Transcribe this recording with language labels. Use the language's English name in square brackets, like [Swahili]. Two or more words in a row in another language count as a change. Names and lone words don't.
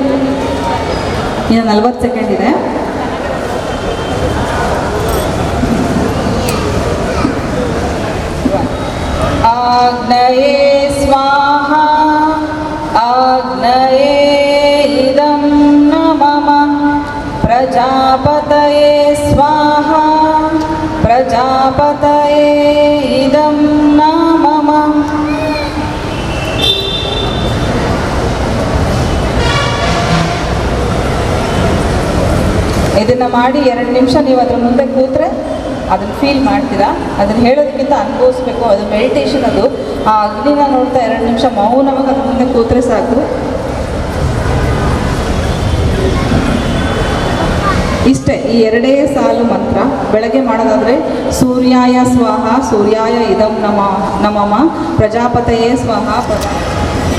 [Kannada] ಇನ್ನು 40 ಸೆಕೆಂಡ್ ಇದೆ. [Sanskrit] ಆಗ್ನೇಯೇ ಸ್ವಾಹ ಆಗ್ನೇಯೇ ಇದಂ ನಮಃ ಪ್ರಜಾಪತಯೇ ಸ್ವಾಹ ಪ್ರಜಾಪತಯೇ ಇದಂ ನಮಃ. [Kannada] ಇದನ್ನು ಮಾಡಿ 2 ನಿಮಿಷ ನೀವು ಅದ್ರ ಮುಂದೆ ಕೂತ್ರೆ ಅದನ್ನು ಫೀಲ್ ಮಾಡ್ತೀರಾ. ಅದನ್ನು ಹೇಳೋದಕ್ಕಿಂತ ಅನುಭವಿಸ್ಬೇಕು. ಅದು ಮೆಡಿಟೇಷನ್. ಅದು ಆ ಅಗ್ನಿನ ನೋಡ್ತಾ 2 ನಿಮಿಷ ಮೌನವಾಗಿ ಅದ್ರ ಮುಂದೆ ಕೂತ್ರೆ ಸಾಕು. ಇಷ್ಟೇ, ಈ 2 ಸಾಲು ಮಂತ್ರ. ಬೆಳಗ್ಗೆ ಮಾಡೋದಾದರೆ [Sanskrit] ಸೂರ್ಯಾಯ ಸ್ವಾಹ ಸೂರ್ಯಾಯ ಇದಂ ನಮಃ ಪ್ರಜಾಪತಯೇ ಸ್ವಾಹ